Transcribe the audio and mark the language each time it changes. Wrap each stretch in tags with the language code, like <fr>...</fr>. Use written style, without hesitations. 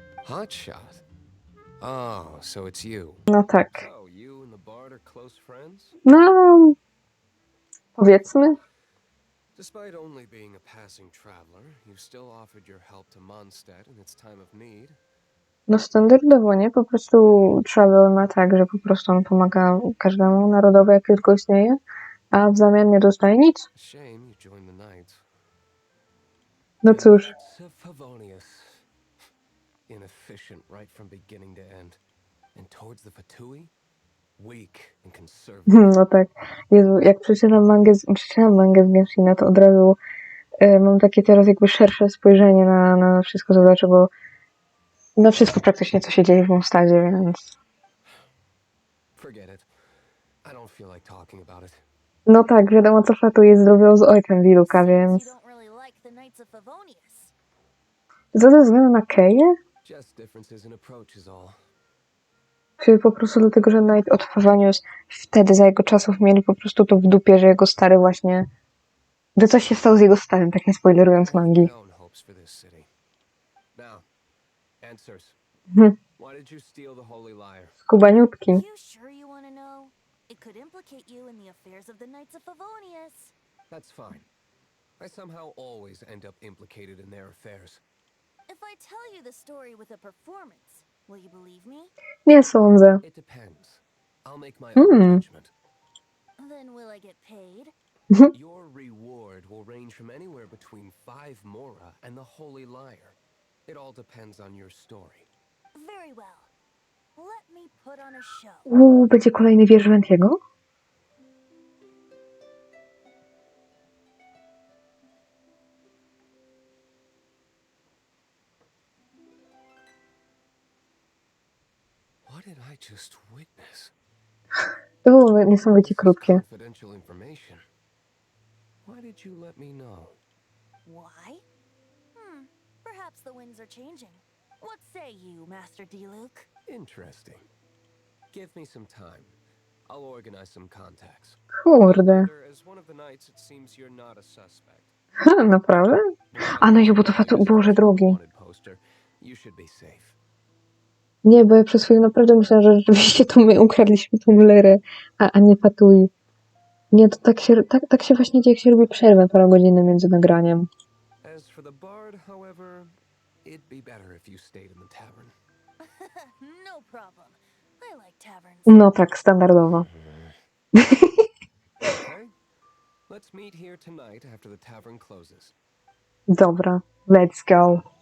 <en>Hotshot? Oh, so it's you.</en> <pl>No tak.</pl> <en>So, you and the bard are close friends?</en> <pl>No, powiedzmy.</pl> <en>Despite only being a passing traveler, you still offered your help to Mondstadt in its time of need.</en> <pl>No standardowo, nie? Po prostu Travel ma tak, że po prostu on pomaga każdemu narodowi, jak tylko istnieje, a w zamian nie dostaje nic.</pl> <en>Shame you joined the Knights.</en> <pl>No cóż.</pl> <en>Knights of Favonius. Inefficient right from beginning to end. And towards the Fatui, weak and conservative.</en> <pl>No tak. Jezu, jak przeczytam mangę z Genshina, to od razu mam takie teraz jakby szersze spojrzenie na wszystko, to dlaczego na wszystko praktycznie, co się dzieje w Mondstadzie, więc...</pl> <en>Forget it. I don't feel like talking about it.</en> <pl>No tak, wiadomo co Fatui zrobił z ojcem Diluka, więc...</pl> <en>You don't really like the Knights of Favonius.</en> <pl>Co ze względu na Keję?</pl> <en>Just differences in approach is all.</en> <pl>Czy po prostu dlatego, że Knight od Favonius wtedy za jego czasów mieli po prostu to w dupie, że jego stary właśnie... Gdy coś się stało z jego starym, tak nie spoilerując mangi.</pl> <en>My own hopes for this city. Now, answers. Why did you steal the Holy Lyre?</en> <pl>Skubaniutki.</pl> <en>You sure you want to know? It could implicate you in the affairs of the Knights of Favonius. That's fine. I somehow always end up implicated in their affairs. If I tell you the story with a performance, will you believe me?</en> <pl>Nie sądzę.</pl> <en>It depends. I'll make my own judgment. Then will I get paid? Your reward will range from anywhere between 5 mora and the Holy Lyre. It all depends on your story. Very well. Let me put on a show.</en> <pl>Będzie kolejny wiersz Ventiego?</pl> <en>What did I just witness?</en> <pl>To było niesamowicie krótkie.</pl> <en>Confidential information. Why did you let me know? Why? Perhaps the winds are changing. What say you, Master D-Luke? Interesting. Give me some time. I'll organize some contacts.</en> <pl>Kurde.</pl> <en>As one of the knights, it seems you're not a suspect.</en> <pl>Naprawdę? A no i bo to Boże drogi.</pl> <en>Wanted poster. You should be safe.</en> <pl>Nie, bo ja przez chwilę naprawdę myślałam, że rzeczywiście to my ukradliśmy tą Lerę, a nie Fatui. Nie, to tak się właśnie dzieje, jak się robi przerwę parę godzin między nagraniem.</pl> <en>As for the bard, however, it'd be better if you stayed in the tavern. No problem. I like taverns.</en> <pl>No tak, standardowo.</pl> <en>Okay? Let's meet here tonight after the tavern closes.</en> <pl>Dobra,</pl> <en>let's go.</en>